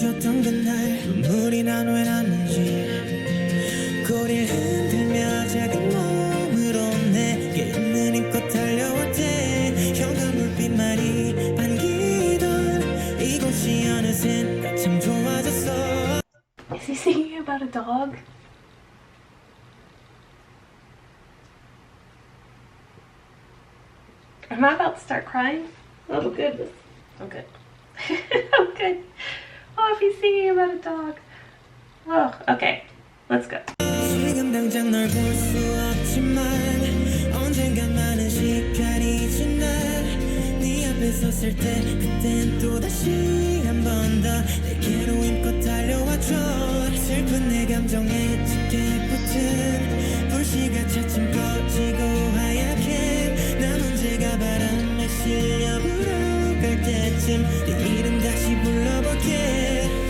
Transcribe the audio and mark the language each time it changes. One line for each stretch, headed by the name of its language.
Korean: 줬던 그날 눈물이 난 왜 났는지 고리를 흔들며 작은 몸으로 내게 있는 힘껏 달려올 때 현관 불빛만이 반기던 이곳이 어느샌가 참 좋아졌어.
English: Is he singing about a dog? Am I about to start crying? Oh goodness. I'm good. I'm good. Oh, if he's singing about a dog. Oh, okay. Let's go.
Korean: 지금 당장 널 볼 수 없지만 언젠가 많은 시간이 지나 네 앞에 섰을 때 그땐 또다시 한 번 더 내게로 힘껏 달려와줘. 슬픈 내 감정에 짙게 붙은 불씨가 차츰 꺼지고 하얗게 난 언제가 바람에 실려 불어갈 때쯤 네 이름 다시 불러볼게.